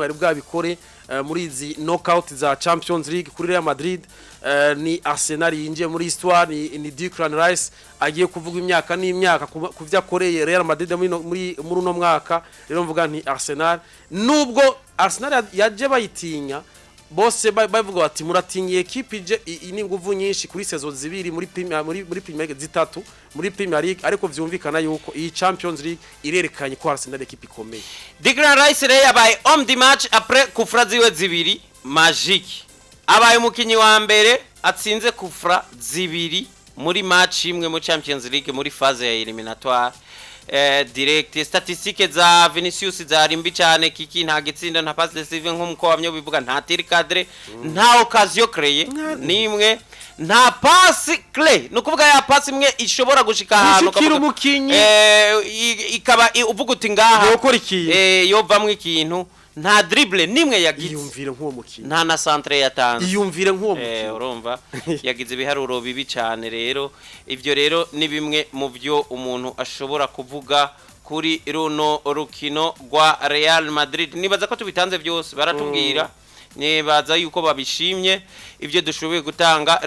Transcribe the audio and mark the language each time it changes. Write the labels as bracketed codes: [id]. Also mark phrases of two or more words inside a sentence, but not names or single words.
[rn] yari bwabikore muri izi knockout za Champions League kuri Real Madrid ni Arsenal yinjiye muri histoire ni Declan Rice agiye kuvuga imyaka n'imyaka kuvya koreye Real Madrid muri uno mwaka rero mvuga nti Arsenal nubwo Arsenal yaje bayitinya bose bavuga bati muratinyiye equipe ije ini nguvu nyinshi kuri saison zibiri muri Premier League zitatu muri Premier League ariko vyumvikana yuko iyi Champions League irerekanye ko Arsenal equipe ikomeye Declan Rice rero yabaye [fr] homme du match [rn] après kufra ziwe zibiri magique abaye umukinyi wa mbere atsinze kufra zibiri muri match imwe mu Champions League muri phase ya [fr] eliminatoire direct [rn] statistique za Vinicius zari mbi cyane kiki nta gitsinda nta [fr] passe decisive [rn] nk'uko wamyo bivuga nta [fr] tir cadre [rn] nta [fr] occasion créée [rn] nimwe nta [fr] passe clé [rn] no kuvuga ya passe imwe ishobora gushika ahantu ikaba uvuga uti ngaha yokora ikintu yovamwe ikintu nta dribble nimwe yagize iyumvire nk'uwo mukino nta na centre yatanze iyumvire nk'uwo mukino urumva yagize ibiharuro bibi cyane rero ivyo rero ni bimwe mu byo umuntu ashobora kuvuga kuri runo rukino rwa Real Madrid nibaza ko tubitanze byose baratubwira nibaza yuko babishimye ivyo dushoboye gutanga